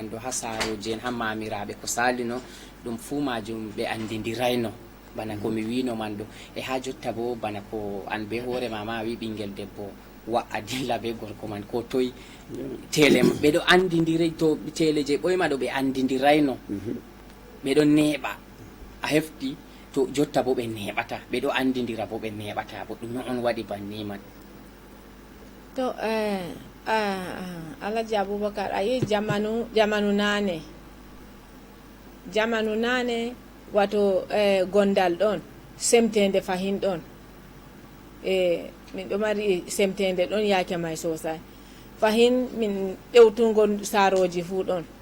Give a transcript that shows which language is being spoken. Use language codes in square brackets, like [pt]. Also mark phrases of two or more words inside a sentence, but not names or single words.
[ff] ɗo ha saroji en ha mamiraɓe ko salino ɗum fuu majum ɓe andidirayno bana komi wino man ɗo e ha jotta bo bana ko an be hoore mama a wi ɓingel debbo wa'a dilla be gorko man ko toyi tele ɓe ɗo andidiri to tele je ɓoyma ɗo ɓe andidirayno ɓe ɗo neeɓa a hefti to jotta bo ɓe neɓata ɓe ɗo andidira bo ɓe neɓata bo ɗum on waɗi banni man to Alhaji Abubakar a yi jamanu nane wato gondal ɗon semtende fahin ɗon min ɗo mari semtende ɗon yake may sosai fahin min ɗewtungo saroji fuu ɗon